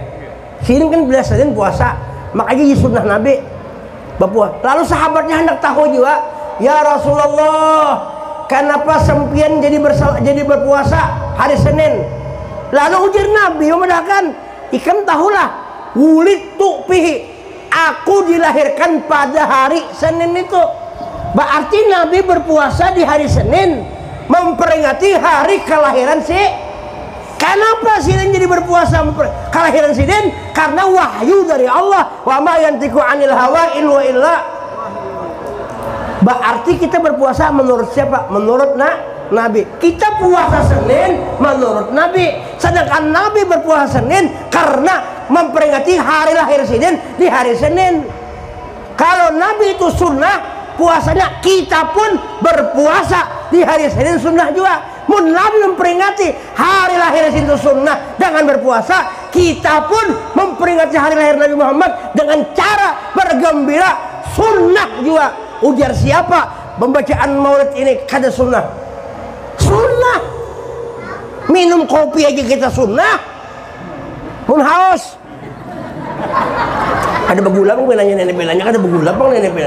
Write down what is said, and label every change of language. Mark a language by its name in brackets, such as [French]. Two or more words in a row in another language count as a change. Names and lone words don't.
[Banjar] Sini kan bila Senin puasa, makanya sunnah Nabi berpuasa. Lalu sahabatnya hendak tahu juga, [Arabic] يا رسول الله, [Banjar] kenapa sempian jadi berpuasa hari Senin? Lalu ujar Nabi memudahkan, ikan tahulah, [Arabic] ولدت فيه, [Banjar] aku dilahirkan pada hari Senin itu. Berarti Nabi berpuasa di hari Senin, memperingati hari kelahiran si. Kenapa Sidin jadi berpuasa kelahiran Sidin? Karena wahyu dari Allah. [Arabic] وما ينطق عن الهوى إن وإلا. [Banjar] Berarti kita berpuasa menurut siapa? Menurut Nabi. Kita puasa Senin menurut Nabi. Sedangkan Nabi berpuasa Senin karena memperingati hari lahir Sidin di hari Senin. Kalau Nabi itu sunnah, puasanya kita pun berpuasa di hari Senin sunnah juga. Mun Nabi memperingati hari lahir itu sunnah dengan berpuasa, kita pun memperingati hari lahir Nabi Muhammad dengan cara bergembira sunnah juga. Ujar siapa? Pembacaan maulid ini kada sunnah. Sunnah. Minum kopi aja kita sunnah. Mun haus. Ada begula bang bilangnya nenek bilangnya, ada begula bang nenek bilang.